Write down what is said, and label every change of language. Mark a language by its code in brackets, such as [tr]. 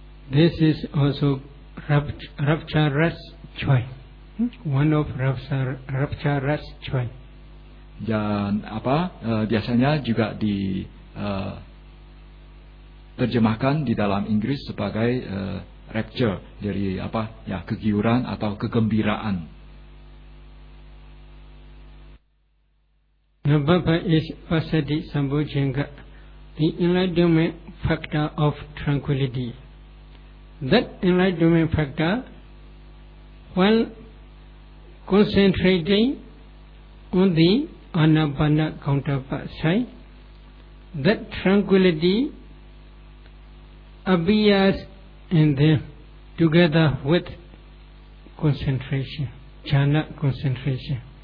[en] This is also rapturous joy. One of rapturous joy. [id] Dan biasanya juga di terjemahkan di dalam Inggris sebagai rapture, dari kegiuran atau kegembiraan. [en] Number 5 is Pasadi Sambojjhanga, the enlightenment factor of tranquility. That enlightenment factor, while concentrating on the anapana counterpart sign, that tranquility appears in them together with concentration, jhana concentration.